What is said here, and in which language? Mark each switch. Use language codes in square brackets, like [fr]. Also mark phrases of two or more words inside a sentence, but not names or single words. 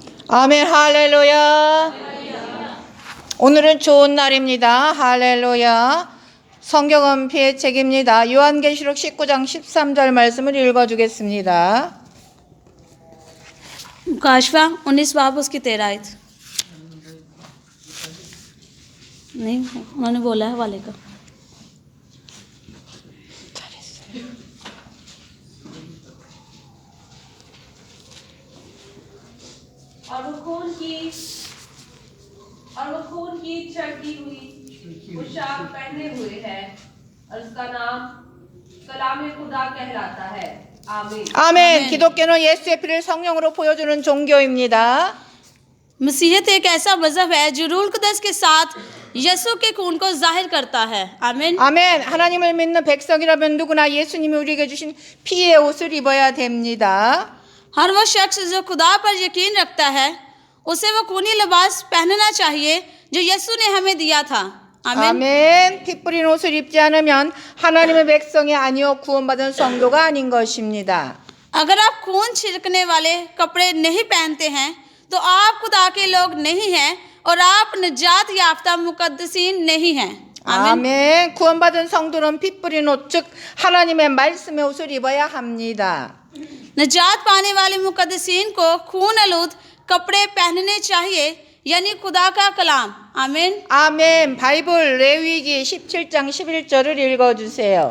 [ko] 아멘, 할렐루야. 오늘은 좋은 날입니다. 할렐루야. 성경은 피의 책입니다. 요한계시록 19장 13절 말씀을 읽어주겠습니다. [ur] کاشوا 19 باب اس کی 13 آیت نہیں انہوں نے بولا ہے والے کا اور وہ خون کی چڑھتی ہوئی پوشاک پہنے ہوئے ہے اور اس کا نام کلام خدا کہلاتا ہے. آمین. [ko] 아멘. 기독교는 예수의 피를 성령으로 보여주는 종교입니다. [ur] مسیحت ایک ایسا مذہب ہے جو رول قدس کے ساتھ یسوع کے خون کو ظاہر کرتا ہے. آمین. [ko] 아멘. 하나님을 믿는 백성이라면 누구나 예수님이 우리에게 주신 피의 옷을 입어야 됩니다. [ur] ہر وہ شخص جو خدا پر یقین رکھتا ہے اسے وہ خونی لباس پہننا چاہیے جو یسوع نے ہمیں دیا تھا. آمین. [ko] 아멘. 피 뿌린 옷을 입지 않으면 하나님의 백성이 아니요 구원받은 성도가 아닌 것입니다. [ur] اگر آپ خون چھڑکنے والے کپڑے نہیں پہنتے ہیں تو آپ خدا کے لوگ نہیں ہیں اور آپ نجات یافتہ مقدسین نہیں ہیں. [ko] 아멘. 구원받은 성도는 피 뿌린 옷, 즉 하나님의 말씀의 옷을 입어야 합니다. [ur] نجات پانے والے مقدسین کو خون آلود کپڑے پہننے چاہئیں یعنی خدا کا کلام. آمین. [ko] 아멘. 바이블 레위기 17장 11절을 읽어주세요.